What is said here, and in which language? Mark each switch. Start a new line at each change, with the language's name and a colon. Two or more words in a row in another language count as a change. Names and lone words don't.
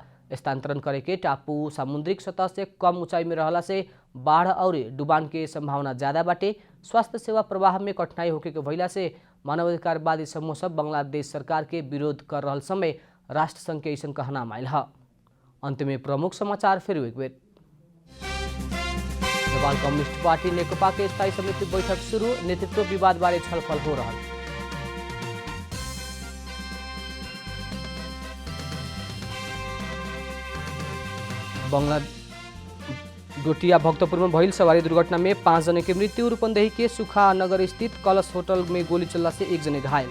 Bhojpuri: स्थानांतरण करे के टापू सामुद्रिक सतह से कम ऊंचाई में रहला से बाढ़ और डुबान के संभावना ज्यादा बाटे। स्वास्थ्य सेवा प्रवाह में कठिनाई होके के भइला से मानवाधिकारवादी समूह सब बांग्लादेश सरकार के विरोध कर रहल समय राष्ट्र संघ के ऐसन कहनाम आयल ह। अंत में प्रमुख समाचार फिर एक बेर। नेपाल कम्युनिस्ट पार्टी नेकपा के स्थायी समिति बैठक शुरू, नेतृत्व विवाद बारे छलफल हो रहल। डोटिया भक्तपुर में भइल सवारी दुर्घटना में 5 जने की मृत्यु। रूपन्देही के सुखा नगर स्थित कलश होटल में गोली चलने से 1 जने घायल।